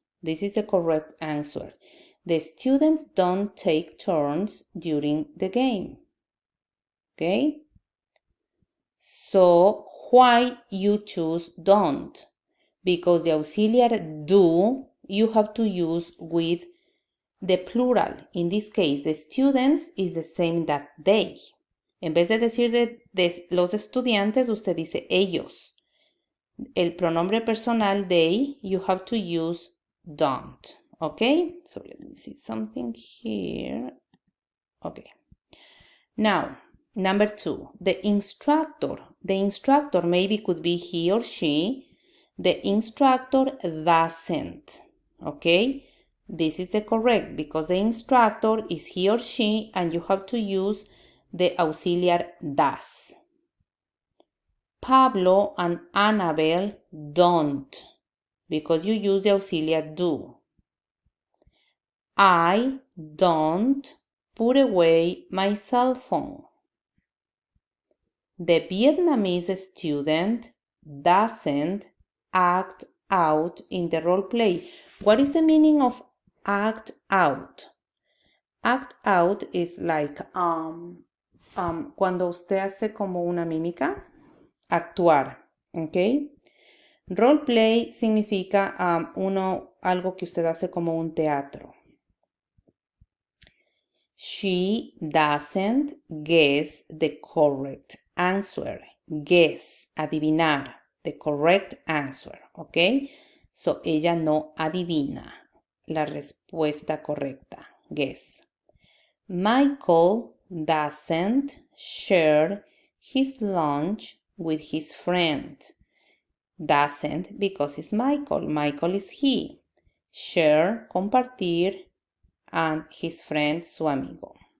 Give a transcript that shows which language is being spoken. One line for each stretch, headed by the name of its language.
English: This is the correct answer. The students don't take turns during the game. Okay? So why you choose don't? Because the auxiliary do you have to use with the plural. In this case, the students is the same that they.
Spanish: En vez de decir de los estudiantes, usted dice ellos. El pronombre personal
English: they, you have to use don't. Okay? So let me see something here. Okay. Now, number 2, the instructor. The instructor maybe could be he or she. The instructor doesn't. Okay? This is the correct because the instructor is he or she and you have to use the auxiliary does. Pablo and Annabelle don't because you use the auxiliary do. I don't put away my cell phone. The Vietnamese student doesn't act out in the role play. What is the meaning of act out? Act out is like
Spanish: cuando usted hace como una mímica, actuar, ¿ok? Role play significa algo que usted hace como un teatro.
English: She doesn't guess the correct answer.
Spanish: Guess, adivinar,
English: the correct answer,
Spanish: ¿ok? So, ella no adivina la respuesta correcta.
English: Guess. Michael doesn't share his lunch with his friend. Doesn't because it's Michael. Michael is he. Share, compartir, and his friend,
Spanish: su amigo.